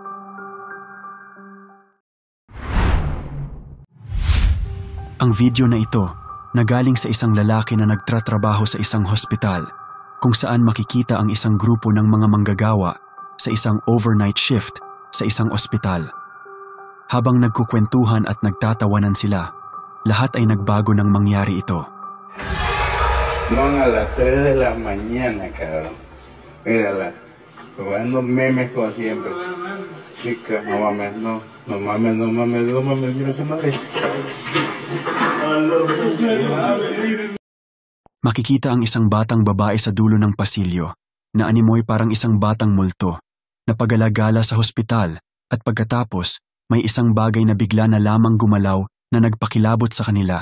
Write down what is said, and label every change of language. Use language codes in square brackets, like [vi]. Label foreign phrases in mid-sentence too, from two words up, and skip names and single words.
[tl] Ang video na ito nagaling sa isang lalaki na nagtatrabaho sa isang hospital, kung saan makikita ang isang grupo ng mga manggagawa sa isang [en] overnight shift [tl] sa isang ospital. Habang nagkukwentuhan at nagtatawanan sila, lahat ay nagbago nang mangyari ito. [es] Son a las 3 de la mañana, cabrón. Mírala, jugando memes como siempre. Chica, no mames, no mames, yo no sé madre. [tl] Makikita ang isang batang babae sa dulo ng pasilyo na animoy parang isang batang multo na pag-alagala sa hospital, at pagkatapos may isang bagay na bigla na lamang gumalaw na nagpakilabot sa kanila.